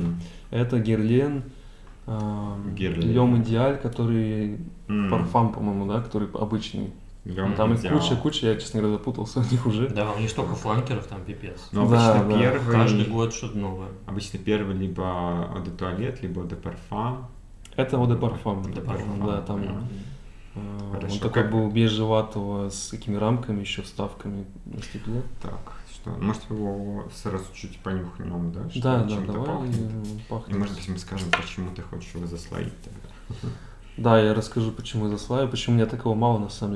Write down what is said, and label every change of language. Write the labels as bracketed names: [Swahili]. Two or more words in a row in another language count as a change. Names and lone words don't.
[Russian] Мгм. Это Герлен, Герлен. Лем Идеаль, который М. парфам, по-моему, да, который обычный. Лём Там их Идеал. куча, я, честно говоря, запутался в них уже. Да, у них столько фланкеров, там пипец. Но обычно Да. первый... Каждый год что-то новое. Обычно первый либо [French] Eau de Toilette, [Russian] либо [French] Eau de Parfum. Это Eau de Parfum. Eau de Parfum. [Russian] Да, там Мгм. он Хорошо. такой Как- был бежеватого, с такими рамками, еще вставками на стекле. Так, что? Может, его сразу чуть понюхнем, да? Что Да, чем-то давай пахнет? И, пахнет. может быть, мы скажем, почему ты хочешь его заслоить тогда. Да, я расскажу, почему я заслаю, почему у меня такого мало, на самом деле.